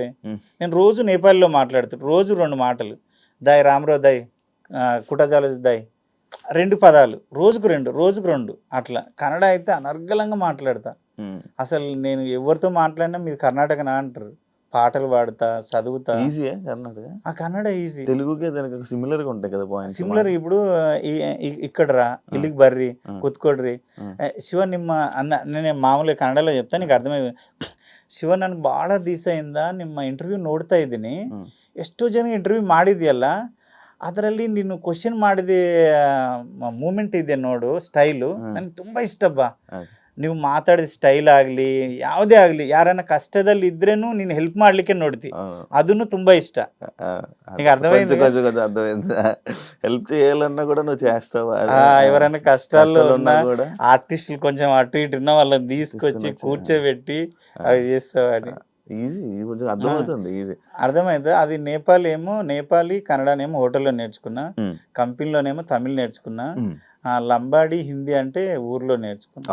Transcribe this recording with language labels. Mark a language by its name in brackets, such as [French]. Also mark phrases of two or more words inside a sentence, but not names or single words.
[Telugu] నేను రోజు నేపాలీలో మాట్లాడుతాను, రోజు 2 మాటలు, [Nepali] दाइ राम्रो दाइ, [Telugu] కుటజాలజ్ దాయ్, 2 పదాలు, రోజుకు 2 అట్లా. కన్నడ అయితే అనర్గళంగా మాట్లాడతా. అసలు నేను ఎవరితో మాట్లాడినా మీది కర్ణాటకనా అంటారు. పాటలు పాడతా, చదువుతా. ఈజీయా కర్ణాటక? ఆ కన్నడ ఈజీ. తెలుగుకే దానికి సిమిలర్ గా ఉంటాయి కదా పాయింట్స్. సిమిలర్. ఇప్పుడు ఇక్కడ రా [Kannada] ಇಲ್ಲಿಗೆ ಬರ್ರಿ ಕೂತ್ಕೊಡ್ರಿ ಶಿವ ನಿಮ್ಮ ಅನ್ನ [Telugu] నేను [Kannada] ಮಾಮೂಲಿ ಕನ್ನಡದಲ್ಲಿ [Telugu] చెప్తా నీకు ಅರ್ಥಮೈ. [Kannada] ಶಿವ ನನಗೆ ಭಾಳ ದಿವಸ ಇಂದ ನಿಮ್ಮ ಇಂಟರ್ವ್ಯೂ ನೋಡ್ತಾ ಇದ್ದೀನಿ, ಎಷ್ಟೋ ಜನ ಇಂಟರ್ವ್ಯೂ ಮಾಡಿದ್ಯಲ್ಲ, ಅದರಲ್ಲಿ ನೀನು ಕ್ವಶನ್ ಮಾಡಿದ ಮೂಮೆಂಟ್ ಇದೆ ನೋಡು, ಸ್ಟೈಲು ನನಗೆ ತುಂಬ ಇಷ್ಟ ಬಾ. ನೀವು ಮಾತಾಡಿದ ಸ್ಟೈಲ್ ಆಗಲಿ ಯಾವುದೇ ಆಗಲಿ ಯಾರನ್ನ ಕಷ್ಟದಲ್ಲಿ ಇದ್ರೇನು ನೀನು ಹೆಲ್ಪ್ ಮಾಡ್ಲಿಕ್ಕೆ ನೋಡ್ತಿ, ಅದನ್ನು ತುಂಬಾ ಇಷ್ಟ. [Telugu] నీకు అర్థమైంది కదా? కొంచెం కొంచెం అర్థమైంది. హెల్ప్ చేయాలన్నా కూడా నువ్వు చేస్తావా? ఎవరైనా కష్టాల్లో ఉన్న కూడా ఆర్టిస్టులు కొంచెం అటు ఇటు ఉన్న వాళ్ళని తీసుకొచ్చి కూర్చోబెట్టి అవి చేస్తావా అని. ఈజీ, కొంచెం అర్థమవుతుంది, ఈజీ అర్థమైంది. అది నేపాలీ కన్నడనేమో హోటల్లో నేర్చుకున్నా, కంపెనీలోనేమో తమిళ్ నేర్చుకున్నా, లంబాడి హిందీ అంటే ఊర్లో నేర్చుకున్నా.